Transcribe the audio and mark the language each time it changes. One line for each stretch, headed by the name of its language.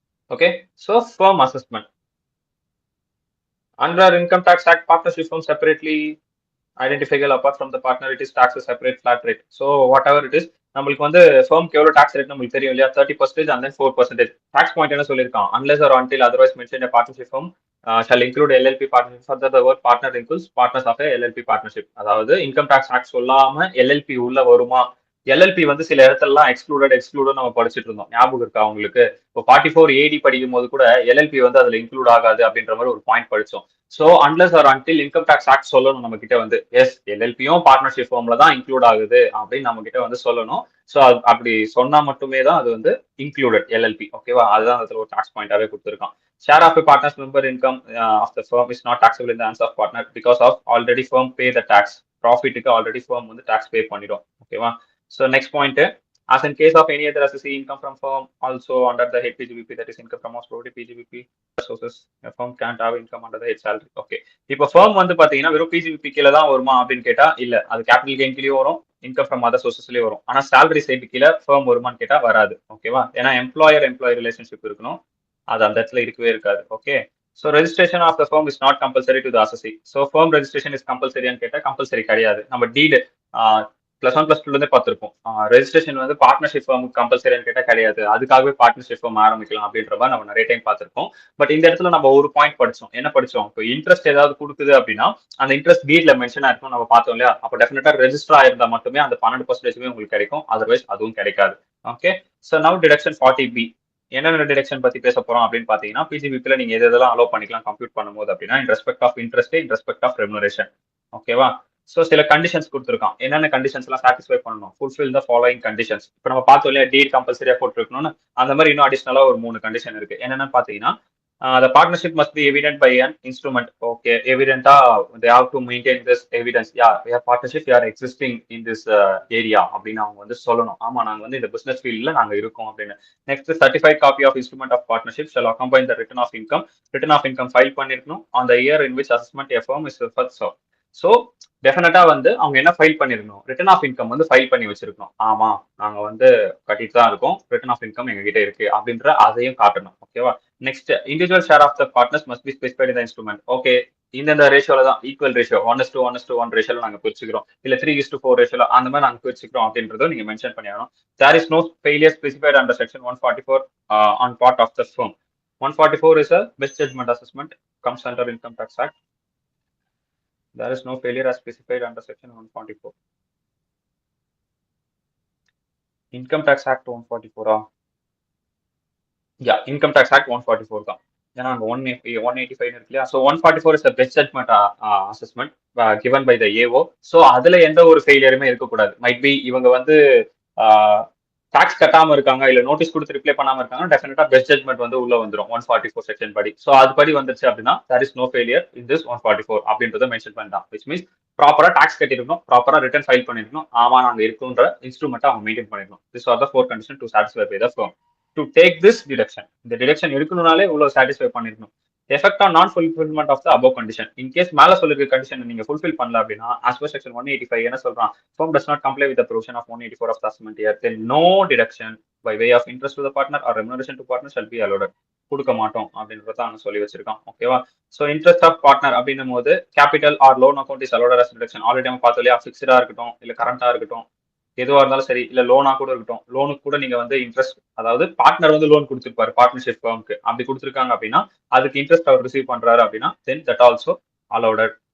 English: Okay, so firm assessment. Under Income Tax Act, partnership firm separately identifiable apart from the partner, it is taxed a separate flat rate. So whatever it is,
Tamil: நம்மளுக்கு வந்து ஃபர்ம்க்கு எவ்வளவு tax rate நம்மளுக்கு தெரியும் இல்லையா, 30% and then 4%. Tax point என்ன சொல்லியிருக்கான்,
English: unless or until otherwise mentioned a partnership firm shall include LLP partnership. Further the word partner includes partners of a LLP partnership.
Tamil: அதாவது income tax act சொல்லாம LLB உள்ள வருமா, LLB வந்து சில இடத்துலலாம் exclude நம்ம படிச்சுட்டு இருந்தோம், ஞாபகம் இருக்கா உங்களுக்கு? இப்போ 44AD படிக்கும் போது கூட எல்எல்பி வந்து அதுல இன்க்ளூட் ஆகாது அப்படின்ற மாதிரி ஒரு பாயிண்ட் படிச்சோம். So unless or until income tax act சொல்லணும் நம்ம கிட்ட வந்து, எஸ் எல்எல்பியும் பார்ட்னர்ஷிப் ஃபார்ம்ல தான் இன்க்ளூட் ஆகுது அப்படின்னு நம்ம கிட்ட வந்து சொல்லணும். ஸோ அப்படி சொன்னா மட்டுமே தான் அது வந்து இன்க்ளூடட் எல்எல்பி. ஓகேவா, அதுதான் அதுல ஒரு டாக்ஸ் பாயிண்டாவே கொடுத்துருக்கான்.
English: Share of partners member income of the firm is not taxable in the hands of partner because of already firm pay the tax.
Tamil: ப்ராஃபிட்டுக்கு already firm வந்து டாக்ஸ் பே பண்ணிடும். ஓகேவா.
English: So next point, as in case of any other assessee income from firm also under the head PGBP, that is income from most probably PGBP sources, a firm can't have income under the head salary.
Tamil: Okay, இப்போ firm வந்து பாத்தீங்கன்னா வெறும் PGBP கீழ தான் வருமா அப்படின்னு கேட்டா இல்ல, அது கேபிட்டல் கெயின் கீழே வரும், இன்கம் ஃப்ரம் அதர் சோர்சஸ்லயே வரும். ஆனா salary சைடு கீழே firm வருமான்னு கேட்டா வராது. ஓகேவா, ஏன்னா எம்ப்ளாயர் ரிலேஷன்ஷிப் இருக்கணும், அது அந்த இடத்துல இருக்கவே இருக்காது.
English: Okay, so registration of the firm is not compulsory to the assessee. So firm registration is compulsory
Tamil: ன்னு கேட்டா கம்பல்சரி கிடையாது. நம்ம டீடு +1 +2 இருந்தே பார்த்திருப்போம். ரெஜிஸ்ட்ரேஷன் வந்து பார்ட்னர்ஷிப் ஃபார்ம் கம்பல்சரின்னு கேட்டா கிடையாது, அதுக்காகவே பார்ட்னர்ஷிப் ஃபார்ம் ஆரம்பிக்கலாம் அப்படின்ற மாதிரி நம்ம நிறைய டைம் பார்த்திருப்போம். பட் இந்த இடத்துல நம்ம ஒரு பாயிண்ட் படிச்சோம், என்ன படிச்சோம், இப்போ இன்ட்ரெஸ்ட் ஏதாவது கொடுக்குது அப்படின்னா அந்த இன்ட்ரெஸ்ட் டீட்ல மென்ஷன் ஆயிருக்கும் நம்ம பார்த்தோம் இல்லையா, அப்போ டெஃபினட்டா ரெஜிஸ்டர் ஆயிருந்தா மட்டுமே அந்த 12% உங்களுக்கு கிடைக்கும், அதர்வைஸ் அதுவும் கிடைக்காது. Okay, so now deduction 40B. என்னென்ன டிடக்ஷன் பத்தி பேச போறோம் அப்படின்னு பாத்தீங்கன்னா, பிஜிபிபில நீங்க எதெல்லாம் அலோவ் பண்ணிக்கலாம் கம்ப்யூட் பண்ணும்போது அப்படின்னா, இன் respect of interest, in respect of remuneration. ஓகேவா, ஸோ சில கண்டிஷன்ஸ் கொடுத்துருக்கான், என்னென்ன கண்டிஷன்ஸ் எல்லாம் சாட்டிஸ்ஃபை பண்ணணும், ஃபுல்ஃபில் த ஃபாலோயிங் கண்டிஷன்ஸ். இப்போ நம்ம பார்த்தோம் இல்லையா, டீட் கம்பல்சரியா போட்டுருக்கணும்னு, அந்த மாதிரி இன்னும் அடிஷனலா ஒரு 3 கண்டிஷன் இருக்கு. என்னென்னு பாத்தீங்கன்னா,
English: the partnership must be evident by an instrument. Okay, evident they have to maintain this evidence. Yeah, we have partnership, we are existing in this area
Tamil: அப்படின்னு அவங்க வந்து சொல்லணும். ஆமா, நாங்க வந்து இந்த பிசினஸ் ஃபீல்ட்ல நாங்க இருக்கோம் அப்படின்னு.
English: Next, certified copy of instrument of partnership shall accompany the return of income. Return of income file பண்ணிருக்கணும் on the year in which assessment a firm is referred.
Tamil: So டெஃபினட்டா வந்து அவங்க என்ன ஃபைல் பண்ணிருக்கணும், ரிட்டர்ன் ஆஃப் இன்கம் வந்து file பண்ணி வச்சிருக்கணும். ஆமா, நாங்க வந்து கட்டிட்டு தான் இருக்கோம், ரிட்டர்ன் ஆஃப் இன்கம் எங்க கிட்ட இருக்கு அப்படின்ற அதையும் காட்டணும். ஓகேவா. Next,
English: Individual share of the partners must be specified in the instrument.
Tamil: Okay, இந்த ரேஷியோல தான், ஈக்குவல் ரேஷியோ 1:1 ரேஷியோல நாங்க பிரிச்சுக்கிறோம், இல்ல 3:4 ரேஷியோல அந்த மாதிரி நாங்க பிரிச்சுக்கிறோம் அப்படின்றத நீங்க மென்ஷன் பண்ணிடணும்.
English: There is no failure specified under section 144 on part of the firm. 144 is a best judgment assessment, comes under Income Tax Act. There is no failure as specified under section 144. Income Tax Act 144. Yeah, Income Tax Act 144
Tamil: தான்.
English: ஏன்னா அங்க 185 இருக்கு இல்லையா. So 144 is the best judgment assessment given by the AO.
Tamil: So அதுல எந்த ஒரு ஃபெயிலியருமே இருக்கக்கூடாது. Might be இவங்க வந்து டாக்ஸ் கட்டாம இருக்காங்க, இல்ல நோட்டீஸ் கொடுத்து ரிப்ளை பண்ணாம இருக்காங்க, டெஃபினட்டா பெஸ்ட் ஜட்மெண்ட் வந்து உள்ள வந்துடும் 144 செக்ஷன் படி. ஸோ அது படி வந்துருச்சு அப்படின்னா
English: there is no failure in this 144
Tamil: அப்படின்றத மென்ஷன் பண்ணிட்டான். விச் மீன்ஸ் ப்ராப்பரா டாக்ஸ் கட்டிருக்கணும், ப்ராப்பரா ரிட்டர்ன் ஃபைல் பண்ணிருக்கணும், ஆமா நாங்க இருக்குன்ற இன்ஸ்ட்ருமெண்ட் அவங்க மெயின்டைன் பண்ணிருக்கணும்.
English: This are the 4 conditions to satisfy by the firm to take this deduction.
Tamil: இந்த டிடக்ஷன் எடுக்கணும்னாலே இவ்வளவு சாட்டிஸ்ஃபை பண்ணிருக்கணும்.
English: Effect on non fulfilment of the above condition.
Tamil: In case மேல சொல்லிருக்க கண்டிஷன் நீங்க ஃபுல்ஃபில் பண்ணல அப்படின்னா, as per section 185 என்ன சொல்றான்,
English: firm does not comply with the provision of 184 of the assessment year, then no deduction by way of interest to the partner or remuneration to partner shall be allowed.
Tamil: கொடுக்க மாட்டோம் அப்படின்றத அவங்க சொல்லி வச்சிருக்கான். ஓகேவா. So interest of partner அப்படின்னும் போது capital R loan account is allot as deduction. Already நம்ம பார்த்தோம் இல்லையா, ஃபிக்ஸ்டா இருக்கட்டும் இல்ல கரண்டா இருக்கட்டும், எதுவா இருந்தாலும் சரி, இல்ல லோனா கூட இருக்கட்டும், லோனுக்கு கூட நீங்க வந்து இன்ட்ரெஸ்ட், அதாவது பார்ட்னர் வந்து லோன் கொடுத்துருப்பாரு பார்ட்னர்ஷிப் ஃபர்ம்க்கு, அப்படி கொடுத்துருக்காங்க அப்படின்னா அதுக்கு இன்ட்ரெஸ்ட் அவர் ரிசீவ் பண்றாரு அப்படின்னா தென் தட் ஆல்சோ அலௌடட்.